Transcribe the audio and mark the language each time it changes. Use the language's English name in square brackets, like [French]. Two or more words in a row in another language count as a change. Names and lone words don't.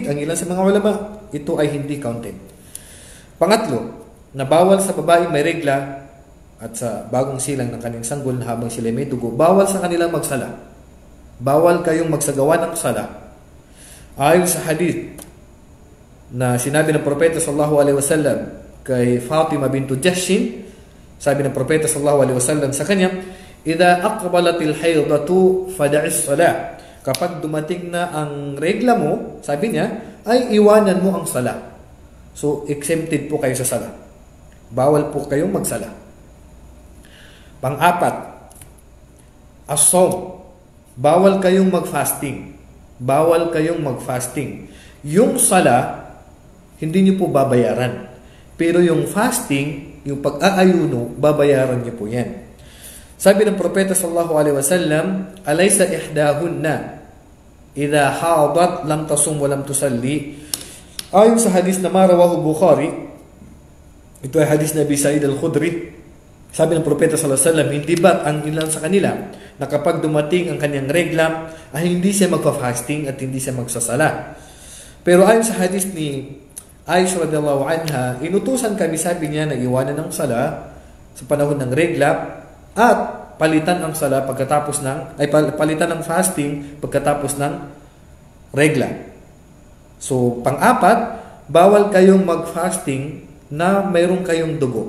[Filipino] Ang ilan sa mga ulama, ito ay hindi counted. Pangatlo, na bawal sa babae may regla at sa bagong silang ng kanyang sanggol na habang sila may dugo, bawal sa kanilang magsala. Bawal kayong magsagawa ng sala. Ayon sa hadith na sinabi ng Propeta [Arabic] صلى الله عليه وسلم [Filipino] kay Fatima bintu Jahshin, sabi ng Propeta [Arabic] صلى الله عليه وسلم [Filipino] sa kanya, [Arabic] "إذا أقبلت الحيضة فدعي الصلاة." [Filipino] Kapag dumating na ang regla mo, sabi niya, ay iwanan mo ang sala. So exempted po kayo sa sala. Bawal po kayong magsala. Pang-apat, as-sawm. Bawal kayong mag-fasting. Bawal kayong mag-fasting. Yung sala, hindi niyo po babayaran. Pero yung fasting, yung pag-aayuno, babayaran niyo po yan. Sabi ng Propeta [Arabic] صلى الله عليه وسلم, "أليس إحداهن إذا حاضت لم تصم ولم تصل." [Filipino] Ayon sa hadis na marawahu Bukhari, ito ay hadis na Abi Sa'id al-Khudri. Sabi ng Propeta [Arabic] صلى الله عليه وسلم, [Filipino] hindi ba ang ilan sa kanila na kapag dumating ang kanyang regla ay hindi siya magfa-fasting at hindi siya magsasala. Pero ayon sa hadis ni Aisha [Arabic] رضي الله عنها, [Filipino] inutusan kami, sabi niya, na iwanan ng sala sa panahon ng regla at palitan ang sala pagkatapos palitan ng fasting pagkatapos ng regla. So, pang-apat, bawal kayong mag-fasting na mayroon kayong dugo.